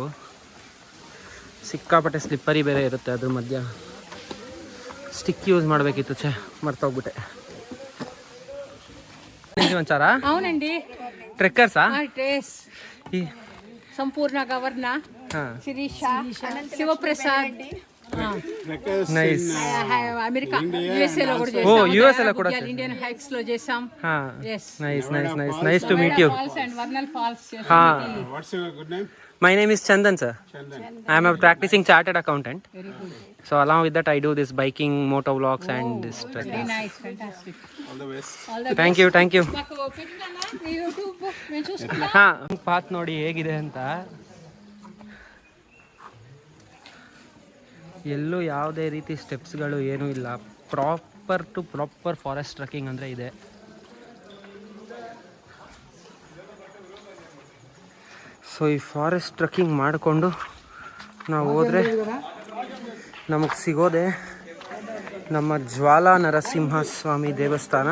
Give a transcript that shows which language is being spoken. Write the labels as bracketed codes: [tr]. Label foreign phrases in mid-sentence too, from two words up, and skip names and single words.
[kn] ಸಿಕ್ಕಾಪಟ್ಟೆ ಸ್ಲಿಪ್ಪರಿ ಬೇರೆ ಇರುತ್ತೆ ಅದ್ರ ಮಧ್ಯ. [en] stick use [kn] ಮಾಡಬೇಕಿತ್ತು, ಮರ್ತೋಗ್ಬಿಟ್ಟೆ. ಒಂಚಾರ [te] అవునండి [kn] ಟ್ರೆಕ್ಕರ್ಸಾ? ಸಂಪೂರ್ಣ ಗವರ್ನ, ಶಿರೀಷ, ಶಿವಪ್ರಸಾದ್, [te] నైస్. అమెరికా యుఎస్ఏ లో కూడా ఓ యుఎస్ఏ లో కూడా ఇండియన్ హైట్స్ లో చేసాం. [en] nice to meet you. వర్నల్ ఫాల్స్. What's your good name? My name is Chandan sir. I am a practicing chartered accountant. So along with that I do this biking, moto vlogs and this trekking. Very nice, fantastic. All the best. Thank you. [te] మాకు పెట్టినానా మీ యూట్యూబ్ నేను చూసుకుంటా. [kn] ಹಾ, ಪಾತ್ ನೋಡಿ ಹೇಗಿದೆ ಅಂತ. ಎಲ್ಲೂ ಯಾವುದೇ ರೀತಿ ಸ್ಟೆಪ್ಸ್ಗಳು ಏನೂ ಇಲ್ಲ. [en] proper forest trekking [kn] ಅಂದರೆ ಇದೆ. ಸೊ ಈ [en] forest trekking [kn] ಮಾಡಿಕೊಂಡು ನಾವು ಹೋದರೆ ನಮಗೆ ಸಿಗೋದೆ ನಮ್ಮ ಜ್ವಾಲಾ ನರಸಿಂಹಸ್ವಾಮಿ ದೇವಸ್ಥಾನ.